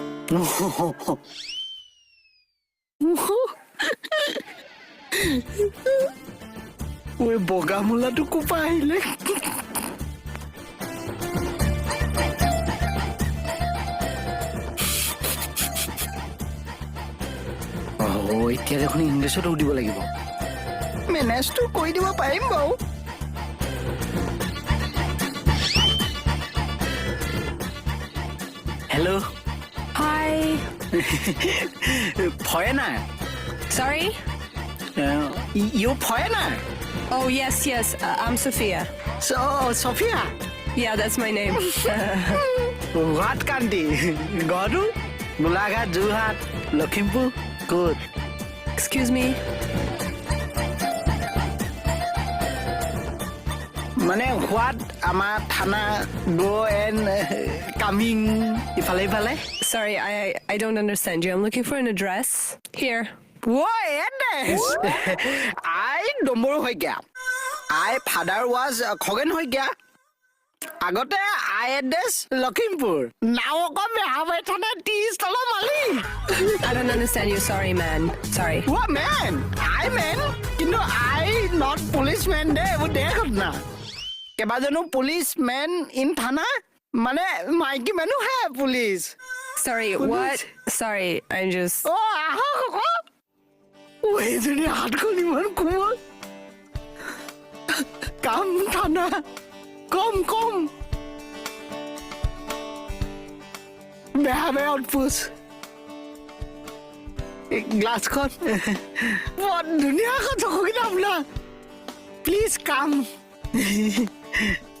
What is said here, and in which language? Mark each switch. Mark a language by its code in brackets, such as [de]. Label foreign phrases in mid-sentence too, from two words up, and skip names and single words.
[as] ওই বগা মূলাটো কোপা আহিলে এতিয়া দেখোন ইংলিছত সুধিব লাগিব মেনেজটো কৰি দিব পাৰিম বাৰু হেল্ল' [en] Hi. Foreigner. Sorry? You foreigner? Oh, yes. I'm Sophia. So, Sophia? Yeah, that's my name. What country? Goru? Gulagat, Jorhat, Lakhimpur? Good. Excuse me? Mane, what [as] আমাৰ থানা [en] go and coming ইফালে? Sorry, I don't understand you. I'm looking for an address. Here. What address? I Domboro [as] হৈ গয়া [en] I father was Khogen [as] হৈ গয়া আগতে [en] I address Lakhimpur now come have [as] থানা 30 তলা মালি [en] I don't understand you. Sorry, man. Sorry. What man? I man [as] কিন্তু [en] I not policeman [as] দে ও দেখত না কেবাজনো [en] policeman in [as] থানা মানে মাইকি মানুহ হে পুলিচ [en] Sorry, what? Sorry, I'm just... [as] এইজনী হাতখন ইমান কোমল কাম থানা কম বেয়া উৎপোচ গ্লাছখন বৰ ধুনীয়া কথা কৈ আপোনাৰ [en] please come